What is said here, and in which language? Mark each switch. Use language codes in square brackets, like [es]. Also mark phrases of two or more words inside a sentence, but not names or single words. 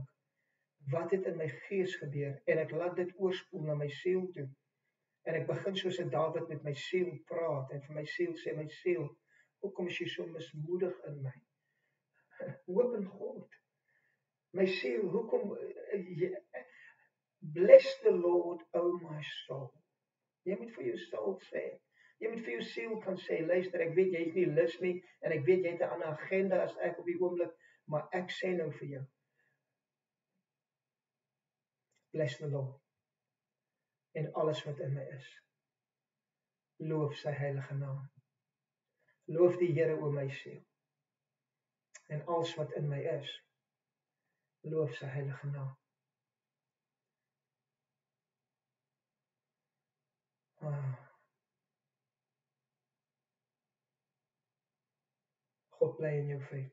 [af] Wat het in my gees gebeur? En ek laat dit oorspoel na my siel toe. En ek begin soos 'n Dawid met my siel praat en vir my siel sê, my siel, hoekom is jy so mismoedig in my? Hoop in God. My siel, hoekom, [en] bless the Lord, O my soul. [af] Jy moet vir jou siel sê, jy moet vir jou siel kan sê, luister, ek weet jy is nie lus nie, en ek weet jy het 'n ander agenda as ek op die oomblik, maar ek sê nou vir jou, [en] bless the Lord, [af] en alles wat in my is. Loof sy heilige naam. Loof die Here o my siel. En alles wat in my is. Loof sy heilige naam. God bly in jou, vriend.